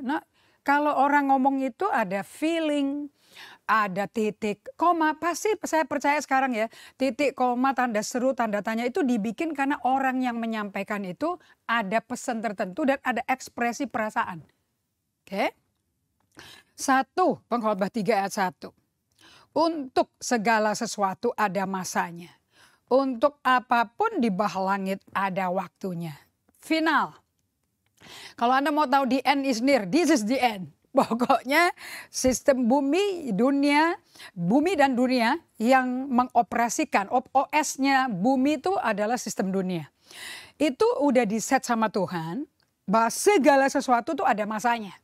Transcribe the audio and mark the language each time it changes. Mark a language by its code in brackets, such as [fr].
[id] Nah, kalau orang ngomong itu ada feeling, ada titik, koma, pasti saya percaya sekarang ya, titik, koma, tanda seru, tanda tanya itu dibikin karena orang yang menyampaikan itu ada pesan tertentu dan ada ekspresi perasaan. Oke? 1 Pengkhotbah 3 ayat 1. Untuk segala sesuatu ada masanya. Untuk apapun di bawah langit ada waktunya. Final. Kalau Anda mau tahu [en] the end is near, this is the end. [id] Pokoknya sistem bumi dan dunia yang mengoperasikan, OS-nya bumi itu adalah sistem dunia. Itu udah diset sama Tuhan, bahwa segala sesuatu itu ada masanya.